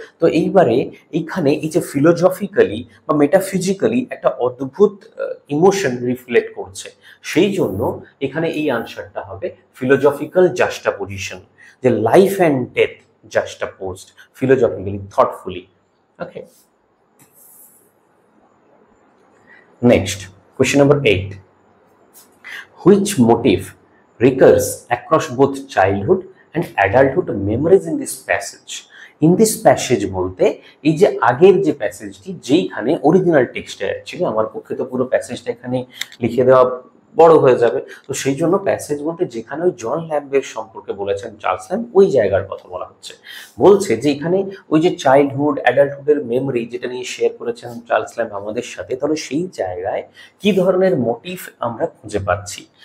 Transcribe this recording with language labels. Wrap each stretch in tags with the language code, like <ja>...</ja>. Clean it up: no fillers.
<bn>তো এইবারে এইখানে এই যে ফিলোজফিক্যালি বা মেটাফিজিক্যালি একটা অদ্ভুত ইমোশন রিফ্লেক্ট করছে, সেই জন্য এখানে এই আনসারটা হবে ফিলোজফিক্যাল জাস্টাপোজিশন, যে</bn> <en>Life and death juxtaposed philosophically, thoughtfully. Okay, next question number 8, which motif recurs across both childhood and adulthood memories in this passage?</en> <bn>In this passage বলতে এই যে আগের যে প্যাসেজটি, যেইখানে অরিজিনাল টেক্সটে, অ্যাকচুয়ালি আমার পক্ষে তো পুরো প্যাসেজটা এখানে লিখে দেওয়া বড় হয়ে যাবে, তো সেই জন্য প্যাসেজ বলতে যেখানে ওই জন ল্যাম্বের সম্পর্কে বলেছেন চার্লস ল্যাম্ব, ওই জায়গার কথা বলা হচ্ছে। বলছে যে এখানে ওই যে চাইল্ডহুড অ্যাডাল্টহুডের মেমরি যেটা নিয়ে শেয়ার করেছেন চার্লস ল্যাম্ব আমাদের সাথে, তাহলে সেই জায়গায় কি ধরনের মোটিভ আমরা খুঁজে পাচ্ছি?</bn>